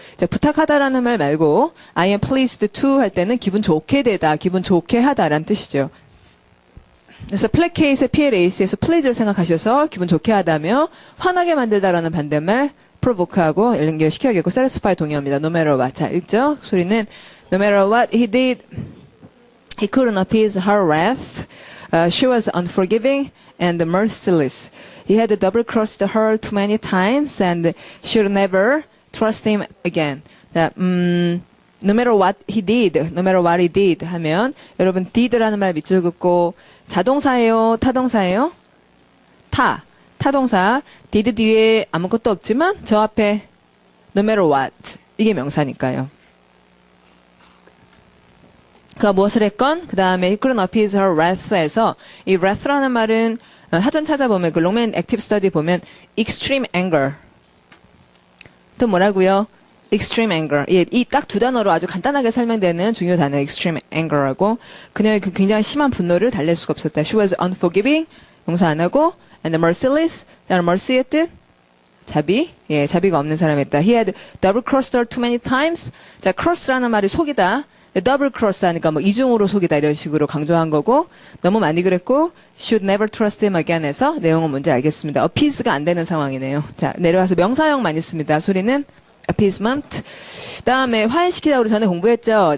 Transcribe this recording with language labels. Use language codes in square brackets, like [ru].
[ko] 자, 부탁하다라는 말 말고 [en] I am pleased to [ko] 할 때는 기분 좋게 되다, 기분 좋게 하다라는 뜻이죠. 그래서 placate의 PLAC에서 please를 생각하셔서 기분 좋게 하다며 화나게 만들다라는 반대말 provoke하고 연결시켜야겠고 satisfy 동의어입니다. [en] no matter what. [ko] 자, 읽죠? 소리는 [en] No matter what he did, he couldn't appease her wrath. She was unforgiving and merciless. He had double-crossed her too many times and should never trust him again. [ko] 자, [en] no matter what he did, [ko] no matter what he did 하면 여러분 did라는 말 밑줄 긋고 자동사예요, 타동사예요? 타동사. did 뒤에 아무것도 없지만 저 앞에 [en] no matter what [ko] 이게 명사니까요. 그가 무엇을 했건 그 다음에 [en] he couldn't appease her wrath [ko] 에서 이 wrath라는 말은 사전 찾아보면 그 롱맨 액티브 스터디 보면 [en] extreme anger [ko] 또 뭐라고요? [en] extreme anger. [ko] 예, 이 딱 두 단어로 아주 간단하게 설명되는 중요 단어 [en] extreme anger [ko] 라고 그녀의 그 굉장히 심한 분노를 달랠 수가 없었다. [en] She was unforgiving [ko] 용서 안 하고 [en] and merciless. [ko] 자, mercy의 뜻 자비. 예, 자비가 없는 사람이었다. [en] He had double crossed her too many times. [ko] 자, cross라는 말이 속이다. 더블 크로스 하니까 뭐 이중으로 속이다 이런 식으로 강조한 거고 너무 많이 그랬고 [en] should never trust him again [ko] 해서 내용은 뭔지 알겠습니다. appease가 안 되는 상황이네요. 자, 내려와서 명사형 많이 씁니다. 소리는 appeasement. 다음에 화해시키다 우리 전에 공부했죠.